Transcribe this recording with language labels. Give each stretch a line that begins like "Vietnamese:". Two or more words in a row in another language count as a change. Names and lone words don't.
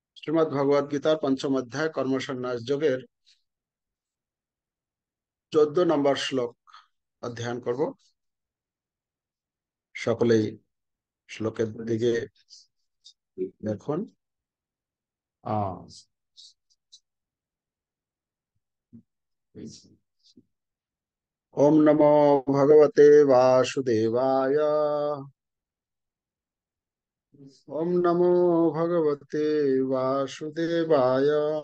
Bangla: শ্রীমদ্ ভগবদ গীতার পঞ্চম অধ্যায় কর্মসন্ন্যাস যোগের 14 নম্বর শ্লোক অধ্যয়ন করব। সকলেই শ্লোকের দিকে দেখুন।
Sanskrit: ওম নমো ভগবতে বাসুদেবায়। ওম নমো ভগবতে বাসুদেবায়।